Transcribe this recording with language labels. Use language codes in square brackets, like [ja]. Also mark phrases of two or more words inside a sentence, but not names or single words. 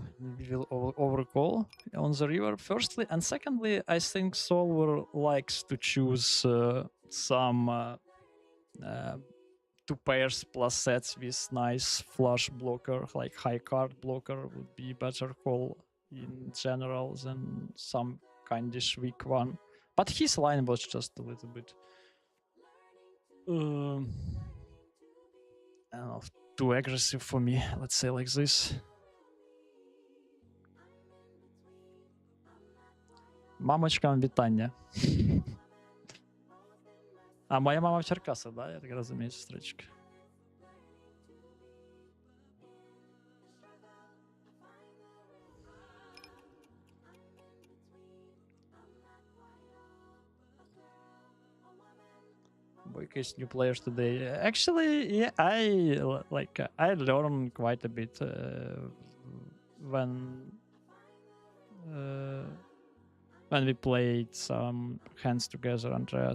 [en] We will overcall on the river firstly, and secondly, I think solver likes to choose some two pairs plus sets with nice flush blocker, like high card blocker would be better call in general than some kindish weak one. But his line was just a little bit I don't know, too aggressive for me, let's say like this. [uk] Мамочкам вітання. А моя мама в Черкасах, да? Я так розумію, сестричка. [en] Boyka is new players today. Actually, yeah, I learned quite a bit when we played some hands together, Andreas.